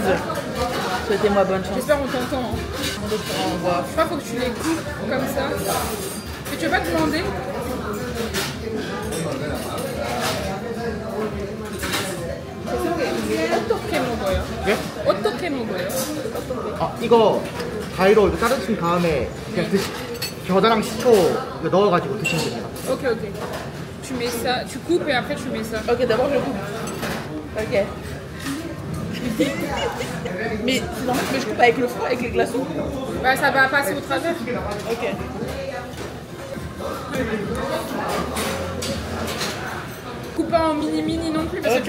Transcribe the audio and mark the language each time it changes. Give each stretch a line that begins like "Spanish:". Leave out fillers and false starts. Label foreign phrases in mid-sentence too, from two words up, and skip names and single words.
French: Souhaitez-moi bonne chance. J'espère qu'on t'entend. Hein. On voit. Je crois qu'il faut que tu les coupes comme ça. Mais tu veux pas te demander?
Korean: 어떻게 먹어요? 네? 어떻게 먹어요? 이거 가위로 이렇게 자르신 다음에 그냥 겨자랑 식초 이거 넣어가지고 드시면 됩니다.
French: Ok, ok. Tu mets ça, tu coupes et après tu mets ça. Ok, d'abord je coupe. Ok. Mais c'est normal que je coupe avec le froid, avec les glaçons. Bah ça va passer au travers. Ok. Coupe pas en mini non plus parce que